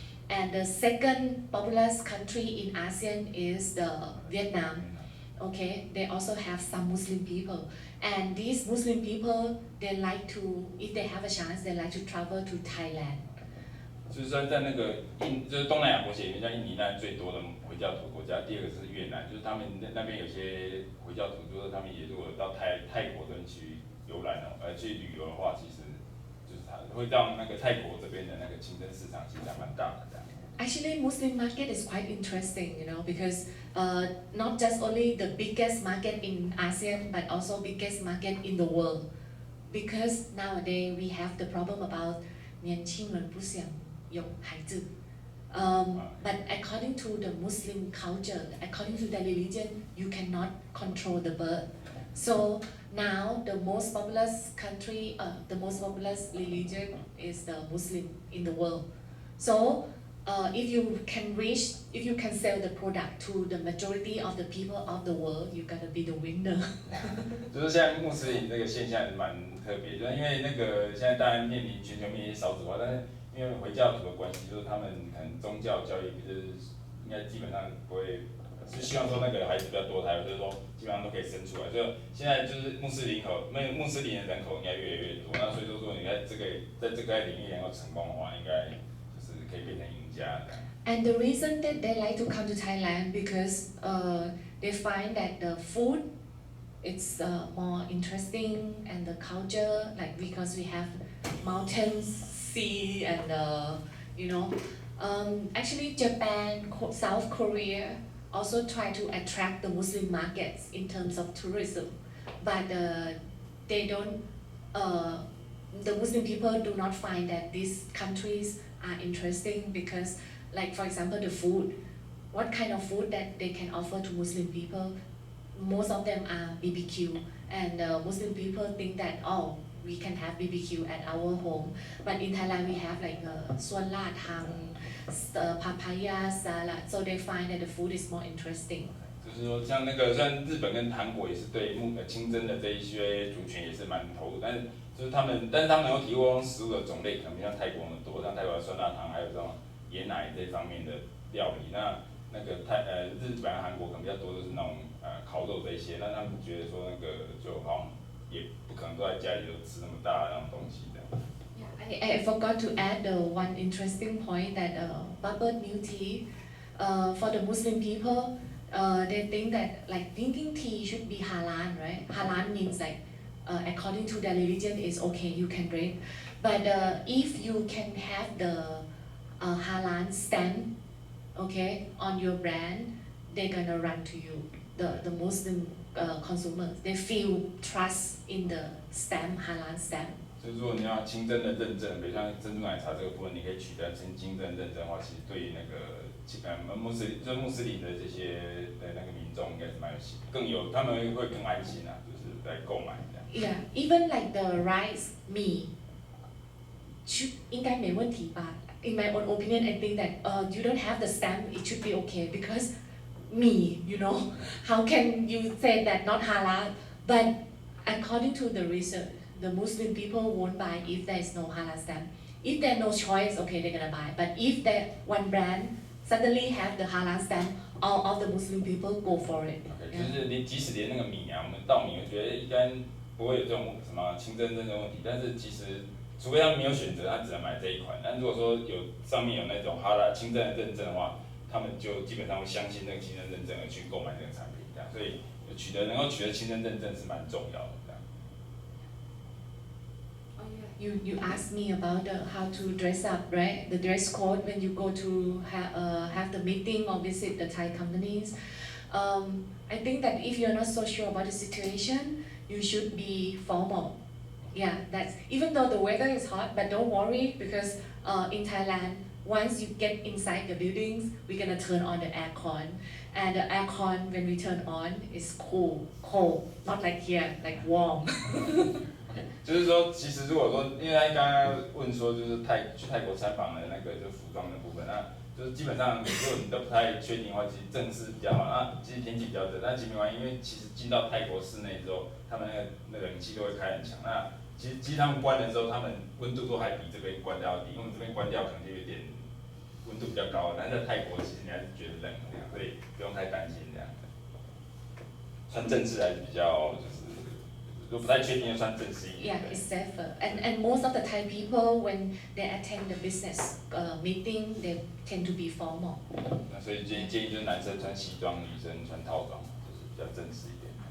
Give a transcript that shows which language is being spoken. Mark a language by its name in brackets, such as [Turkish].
[English] And the second populous country in ASEAN is the Vietnam. Okay, they also have some Muslim people, and these Muslim people, they like to, if they have a chance, they like to travel to Thailand. [Chinese] 就是说，在那个就是东南亚国家里面，像印尼那最多的回教徒国家，第二个是越南，就是他们那边有些回教徒，就是他们也如果到泰国这边去游览去旅游的话，其实就是他会让那个泰国这边的那个竞争市场其实还蛮大的这样。 [English] Actually, Muslim market is quite interesting, you know, because not just only the biggest market in ASEAN, but also biggest market in the world. Because nowadays we have the problem about [Chinese] 年轻人不想有孩子. [English] But according to the Muslim culture, according to their religion, you cannot control the birth. So now the most populous country, the most populous religion is the Muslim in the world. So if you can sell the product to the majority of the people of the world, you're gonna be the winner. [Chinese] 就是现在穆斯林这个现象蛮特别，就是因为那个现在当然面临全球面临少子化，但是因为回教徒的关系，就是他们可能宗教教育就是应该基本上不会，是希望说那个孩子比较多胎，就是说基本上都可以生出来。就现在就是穆斯林的人口应该越来越多，那所以说你在这个领域能够成功的话，应该就是可以变成赢家这样。 [English] And the reason that they like to come to Thailand because they find that the food it's more interesting, and the culture, like because we have mountains, sea, and you know, actually Japan, South Korea also try to attract the Muslim markets in terms of tourism, but they don't. The Muslim people do not find that these countries are interesting because, like for example, the food, what kind of food that they can offer to Muslim people, most of them are BBQ, and Muslim people think that we can have BBQ at our home, but in Thailand we have like suan la tang, papaya salad, so they find that the food is more interesting. [Chinese] 就是说，像那个，虽然日本跟韩国也是对清真的这一些族群也是蛮投入，但是他们能够提供食物的种类可能没像泰国那么多，像泰国的酸辣汤还有这种椰奶这方面的料理，那个日本、韩国可能比较多的是那种烤肉这一些，那他们觉得说那个就好像也不可能都在家里就吃那么大的那种东西的。 [English] I forgot to add the one interesting point that bubble milk tea, for the Muslim people, they think that like drinking tea should be halal, right? Halal means like according to their religion is okay, you can drink. But if you can have the halal stamp, okay, on your brand, they're gonna run to you. The Muslim consumers, they feel trust in the stamp, halal stamp. [Chinese] 所以如果你要清真的认证，比如像珍珠奶茶这个部分，你可以取得清真认证的话，其实对于那个穆斯林的这些的那个民众应该是蛮有更有，他们会更安心啊，就是来购买这样。 [English] Yeah, even like the rice [Chinese] 米，应该没问题吧 [English] in my own opinion, I think that you don't have the stamp, it should be okay because me, you know, how can you say that not halal? But according to the research, the Muslim people won't buy if there is no halal stamp. If there's no choice, okay, they're gonna buy. But if that one brand suddenly have the halal stamp, all of the Muslim people go for it. [Chinese] OK， 就是即使连那个米啊，我们稻米，我觉得一般不会有这种什么清真认证问题，但是其实除非他没有选择，他只能买这一款。但如果说上面有那种哈拉清真的认证的话，他们就基本上会相信那个清真认证而去购买这个产品，这样，所以能够取得清真认证是蛮重要的，这样。 [English] You asked me about how to dress up, right? The dress code when you go to have the meeting or visit the Thai companies. I think that if you're not so sure about the situation, you should be formal. Yeah, that's even though the weather is hot, but don't worry because in Thailand, once you get inside the buildings, we're gonna turn on the aircon, and the aircon when we turn on is cold, not like here, like warm. [Chinese] 就是说，其实如果说，因为他刚刚问说，就是去泰国参访的那个就是服装的部分，那就是基本上如果你都不太确定的话，其实正式比较好。那其实天气比较热，但其实没关系，因为其实进到泰国室内之后，他们那个冷气都会开很强。那其实他们关的时候，他们温度都还比这边关掉低，因为我们这边关掉可能就有点温度比较高，但是在泰国其实你还是觉得冷这样，所以不用太担心这样。穿正式还是比较就是。如果不太确定，就穿正式一点。 [English] Yeah, it's safer. And most of the Thai people, when they attend the business meeting, they tend to be formal. [Chinese] 那所以建议就是男生穿西装，女生穿套装，就是比较正式一点。